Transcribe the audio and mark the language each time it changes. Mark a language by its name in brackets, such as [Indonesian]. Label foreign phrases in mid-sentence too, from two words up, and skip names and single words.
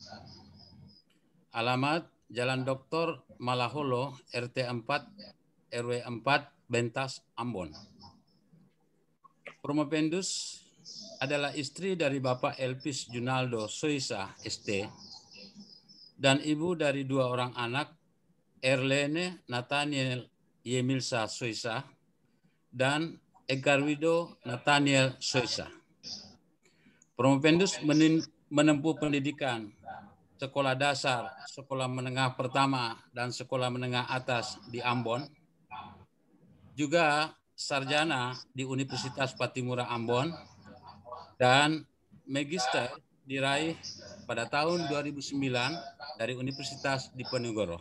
[Indonesian] Alamat Jalan Dr. Malaholo, RT 4, RW 4, Bentas, Ambon. Promovendus adalah istri dari Bapak Elpis Junaldo Soisa, ST, dan ibu dari 2 orang anak, Erlene Nathaniel Yemilsa Soisa, dan Egarwido Nathaniel Soisa. Promovendus menempuh pendidikan sekolah dasar, sekolah menengah pertama, dan sekolah menengah atas di Ambon. Juga sarjana di Universitas Patimura Ambon, dan magister diraih pada tahun 2009 dari Universitas Diponegoro.